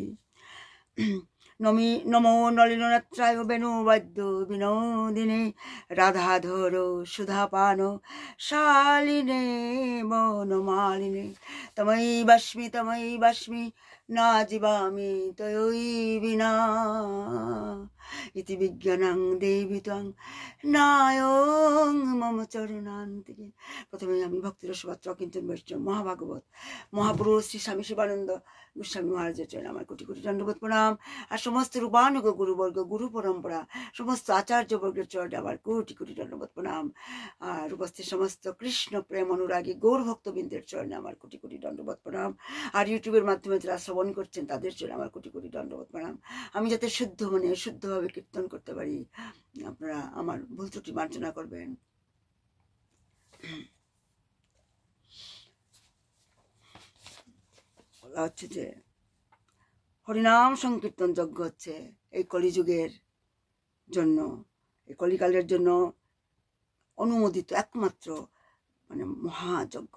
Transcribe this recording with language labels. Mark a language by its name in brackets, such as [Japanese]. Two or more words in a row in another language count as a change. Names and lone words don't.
[Sanskrit] नमो नलिननेत्राय वेणुवाद्य विनोदिने राधाधर सुधापान शालिने मनमालिने तमयि वास्मि ना जीवामि तयोई विना इति विज्ञानं देवी त्वं नायं मम चरणान्तिके। [Bangla] প্রথমে আমি ভক্তিরসপাত্র কিঞ্চন বৈষ্ণব মহাভাগবত মহাপুরুষ শ্রী স্বামী শিবানন্দ গোস্বামী মহারাজের চরণে আমার কোটি কোটি দণ্ডবত প্রণাম। और সমস্ত রূপানুগ গুরুবর্গ গুরু পরম্পরা সমস্ত আচার্য বর্গের চরণে আমার কোটি কোটি দণ্ডবত প্রণাম। और উপস্থিত সমস্ত কৃষ্ণ প্রেম অনুরাগী গৌর ভক্তবিন্দের চরণে আমার কোটি কোটি দণ্ডবত প্রণাম। और ইউটিউবের মাধ্যমে যারা শ্রবণ করছেন তাদের চরণে আমার কোটি কোটি দণ্ডবত প্রণাম। আমি যাতে শুদ্ধ মনে শুদ্ধভাবে কীর্তন করতে পারি আপনারা আমার ভুল ত্রুটি মার্জনা করবেন। বলা হচ্ছে যে হরিনাম সংকীর্তন যজ্ঞ হচ্ছে এই কলিযুগের জন্য, এই কলিকালের জন্য অনুমোদিত একমাত্র মানে মহাযজ্ঞ।